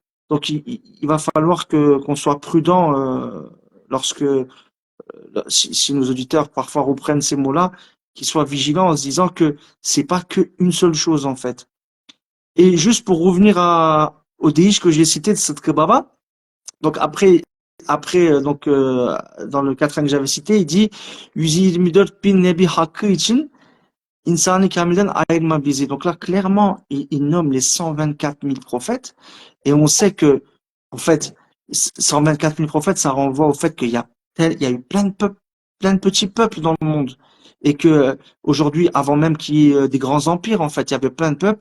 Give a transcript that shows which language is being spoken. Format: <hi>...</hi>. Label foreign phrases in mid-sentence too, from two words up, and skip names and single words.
<fr>Donc, il va falloir qu'on soit prudent lorsque, si nos auditeurs parfois reprennent ces mots-là, qu'ils soient vigilants en se disant que c'est pas qu'une seule chose en fait. Et juste pour revenir au déish que j'ai cité de cette Baba, donc dans le quatrième que j'avais cité, il dit</fr> <tr>Yüzü bin nebi hakkı için insanı kamilden ayırma bizi.</tr> <fr>Donc là, clairement, il nomme les 124 000 prophètes. Et on sait que, en fait, 124 000 prophètes, ça renvoie au fait il y a eu plein de peuples, plein de petits peuples dans le monde. Et que, aujourd'hui, avant même qu'il y ait des grands empires, en fait, il y avait plein de peuples.</fr>